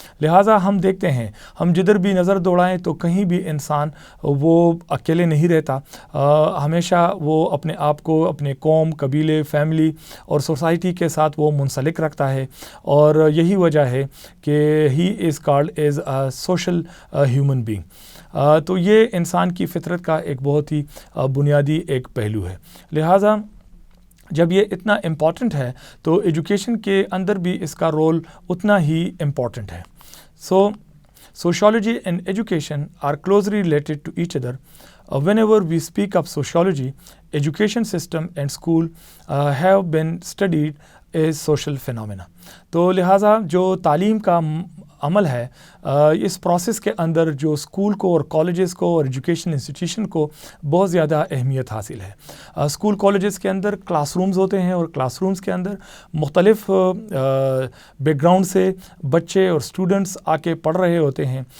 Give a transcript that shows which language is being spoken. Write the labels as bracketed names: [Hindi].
[Urdu] لہٰذا ہم دیکھتے ہیں، ہم جدھر بھی نظر دوڑائیں تو کہیں بھی انسان وہ اکیلے نہیں رہتا، ہمیشہ وہ اپنے آپ کو اپنے قوم، قبیلے، فیملی اور سوسائٹی کے ساتھ وہ منسلک رکھتا ہے، اور یہی وجہ ہے کہ [English] He is called as a social human being. [Urdu] تو یہ انسان کی فطرت کا ایک بہت ہی بنیادی ایک پہلو ہے. لہٰذا جب یہ اتنا امپورٹنٹ ہے تو ایجوکیشن کے اندر بھی اس کا رول اتنا ہی امپورٹنٹ ہے. [English] So sociology and education are closely related to each other. Whenever we speak of sociology, education system and school have been studied as social phenomena. [Urdu] تو لہٰذا جو تعلیم کا عمل ہے، اس پروسیس کے اندر جو اسکول کو اور کالجز کو اور ایجوکیشن انسٹیٹیوشن کو بہت زیادہ اہمیت حاصل ہے. اسکول کالجز کے اندر کلاس رومز ہوتے ہیں، اور کلاس رومز کے اندر مختلف بیک گراؤنڈ سے بچے اور اسٹوڈنٹس آ کے پڑھ رہے ہوتے ہیں.